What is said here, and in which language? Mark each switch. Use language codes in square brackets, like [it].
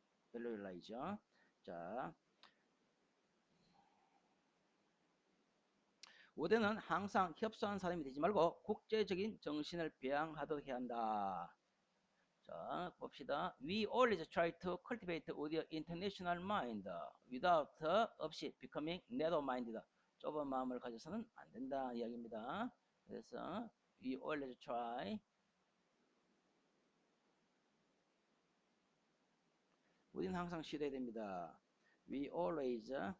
[ko] Practical이죠. 자, 우리는 항상 협소한 사람이 되지 말고 국제적인 정신을 배양하도록 해야 한다. 자, 봅시다. [en] We always try to cultivate our international mind without 없이 becoming narrow-minded. [ko] 좁은 마음을 가져서는 안 된다 이야기입니다. 그래서 [en] we always try [ko] 우리는 항상 시도해야 됩니다. We always